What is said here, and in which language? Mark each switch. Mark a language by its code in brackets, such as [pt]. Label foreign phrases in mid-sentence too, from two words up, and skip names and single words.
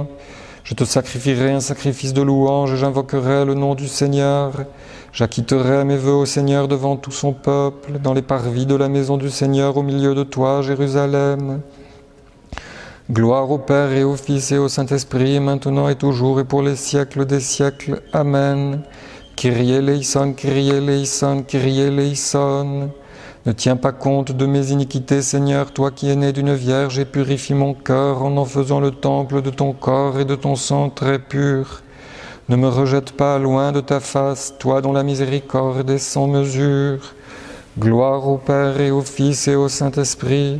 [fr] Je te sacrifierai un sacrifice de louange et j'invoquerai le nom du Seigneur. J'acquitterai mes vœux au Seigneur devant tout son peuple, dans les parvis de la maison du Seigneur, au milieu de toi, Jérusalem. Gloire au Père et au Fils et au Saint-Esprit, maintenant et toujours et pour les siècles des siècles. Amen. [el] Kyrie eleison, Kyrie eleison, Kyrie eleison. [fr] Ne tiens pas compte de mes iniquités, Seigneur, toi qui es né d'une vierge, et purifie mon cœur en faisant le temple de ton corps et de ton sang très pur. Ne me rejette pas loin de ta face, toi dont la miséricorde est sans mesure. Gloire au Père et au Fils et au Saint-Esprit.